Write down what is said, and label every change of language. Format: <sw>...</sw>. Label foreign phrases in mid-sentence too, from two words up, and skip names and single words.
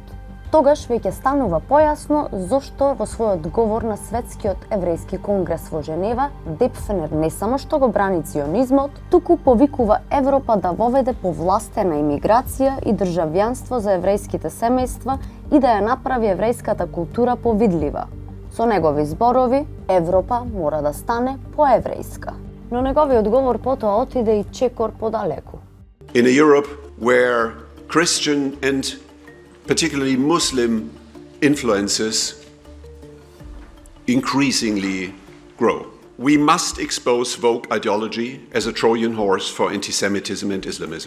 <mk>Тогаш веќе станува појасно зошто во својот говор на Светскиот еврејски конгрес во Женева, Депфнер не само што го брани ционизмот, туку повикува Европа да воведе повластена имиграција и државјанство за еврејските семејства и да ја направи еврејската култура повидлива. Со негови зборови, Европа мора да стане поеврејска. Но неговиот говор потоа отиде и чекор подалеку.</mk> <en>In a Europe where Christian and particularly Muslim influences increasingly grow. We must expose woke ideology as a Trojan horse for anti-Semitism and Islamism.</en>